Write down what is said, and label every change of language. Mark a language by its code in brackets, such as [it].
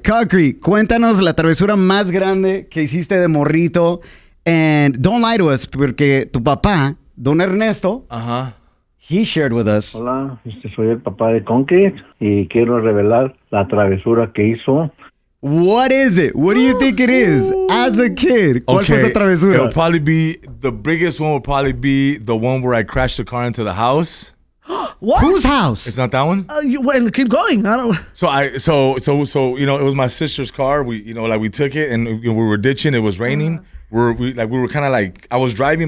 [es] Concrete, cuéntanos la travesura más grande que hiciste de morrito. [en] And don't lie to us, [es] porque tu papá, [en] Don Ernesto, he shared with us. [es] Hola, soy el papá de Concrete y quiero revelar la travesura que hizo. [en] What is it? What do you think it is? As a kid, [es] ¿cuál fue esa travesura? [en] It'll probably be, the biggest one will probably be the one where I crashed the car into the house. What? Whose house? It's not that one? Keep going. I don't. So it was my sister's car. We took it and we were ditching. It was raining. We were kind of like, I was driving.